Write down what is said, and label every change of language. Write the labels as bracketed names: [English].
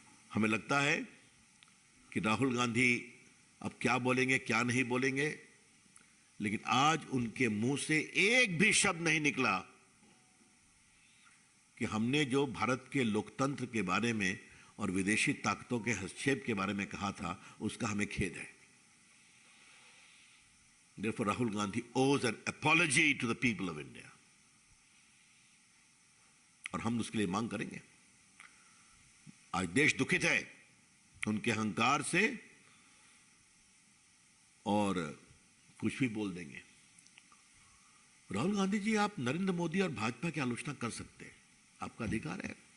[Hindi] हमें लगता है कि राहुल गांधी अब क्या बोलेंगे क्या नहीं बोलेंगे, लेकिन आज उनके मुंह से एक भी शब्द नहीं निकला कि हमने जो भारत के लोकतंत्र के बारे में और विदेशी ताकतों के हस्तक्षेप के बारे में कहा था, उसका हमें खेद है। [English] Therefore, Rahul Gandhi owes an apology to the people of India. [Hindi] और हम उसके लिए मांग करेंगे। आज देश दुखित है उनके अहंकार से, और कुछ भी बोल देंगे। राहुल गांधी जी, आप नरेंद्र मोदी और भाजपा की आलोचना कर सकते हैं, आपका अधिकार है।